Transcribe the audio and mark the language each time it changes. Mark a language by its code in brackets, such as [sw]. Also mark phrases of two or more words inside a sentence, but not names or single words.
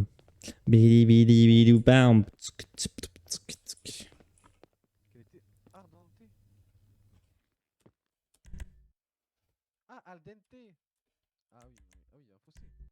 [fr] Bidi bidi bidou bam. Tsk, tsk, tsk, tsk. Qu'elle était ardentée. Ah, [it] al dente. [fr] Ah oui, ah oui, il y a un fossé.